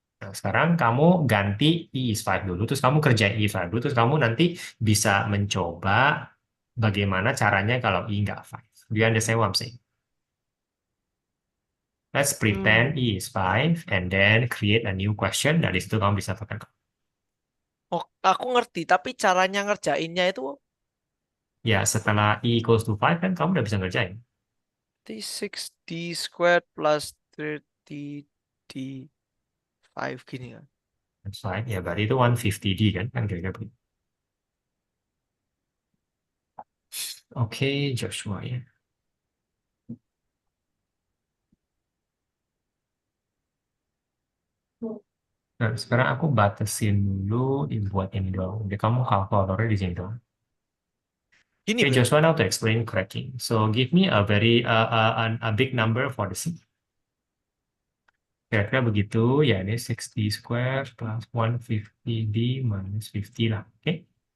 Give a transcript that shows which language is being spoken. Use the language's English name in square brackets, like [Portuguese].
[Indonesian] Nah, sekarang kamu ganti E is 5 dulu, terus kamu kerjain E is 5 dulu, terus kamu nanti bisa mencoba bagaimana caranya kalau E nggak 5. [English] Do you understand what I'm saying? Let's pretend E is 5 and then create a new question. [Indonesian] Dari situ kamu bisa pakai. Oh, aku ngerti, tapi caranya ngerjainnya itu ya setelah E equals to 5 kan kamu udah bisa ngerjain. [English] 6D squared plus 30D 5 [Indonesian] gini kan. [English] That's right. [Indonesian] Ya berarti itu 150D kan kira-kira begitu. Oke, Joshua ya. Nah, sekarang aku batasin dulu buat ini doang. Jadi kamu kalkulatornya di sini doang. Gini, [English] Okay, Joshua, now to explain cracking. So give me a very a big number for the C. [Indonesian] Kira-kira begitu, ya ini [English] 60 square plus 150D minus 50 [Indonesian] lah. Oke?